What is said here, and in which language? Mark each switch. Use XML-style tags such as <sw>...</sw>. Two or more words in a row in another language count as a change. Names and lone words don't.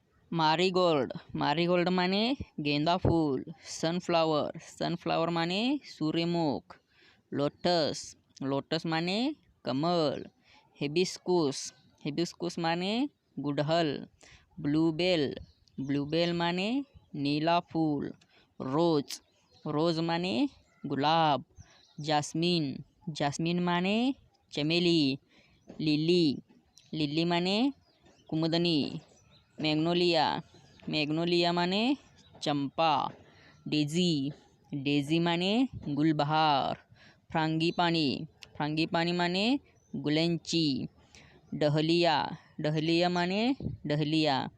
<en>marigold marigold</en> <hi>माने गेंदा फूल।</hi> <en>sunflower sunflower</en> <hi>माने सूर्यमुख।</hi> <en>lotus lotus</en> <hi>माने कमल।</hi> <en>hibiscus hibiscus</en> <hi>माने गुड़हल।</hi> <en>bluebell bluebell</en> <hi>माने नीला फूल।</hi> <en>rose rose</en> <hi>माने गुलाब।</hi> <en>jasmine jasmine</en> <hi>माने चमेली।</hi> <en>lily lily</en> <hi>माने कुमुदनी।</hi> <en>magnolia magnolia</en> <hi>माने चंपा।</hi> <en>daisy daisy</en> <hi>माने गुलबहार।</hi> <en>frangipani frangipani</en> <hi>माने गुलेंची।</hi> <en>dahlia dahlia</en> <hi>माने डहलिया।</hi>